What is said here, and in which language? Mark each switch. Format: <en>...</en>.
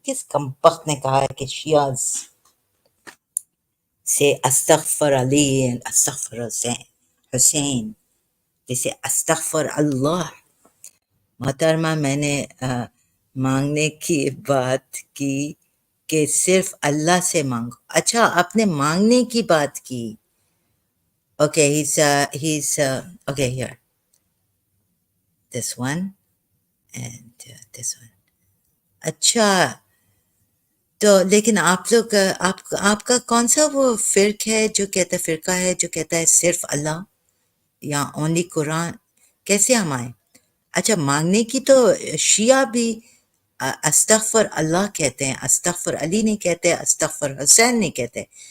<hi>किस कम बख्त ने कहा है कि शियाज से अस्तगफर अली एंड अस्तगफर हुसैन, जैसे अस्तगफर अल्लाह? मोहतरमा, मैंने मांगने की बात की कि सिर्फ अल्लाह से मांगो. अच्छा, आपने मांगने की बात की.</hi> <en>Okay, he's okay, here, this one and this one.</en> <hi>अच्छा, तो लेकिन आप लोग आपका कौन सा वो फिरका है जो कहता है सिर्फ अल्लाह या ओनली कुरान? कैसे हम आए? अच्छा, मांगने की तो शिया भी अस्तगफर अल्लाह कहते हैं, अस्तगफर अली नहीं कहते, अस्तगफर हुसैन नहीं कहते.</hi>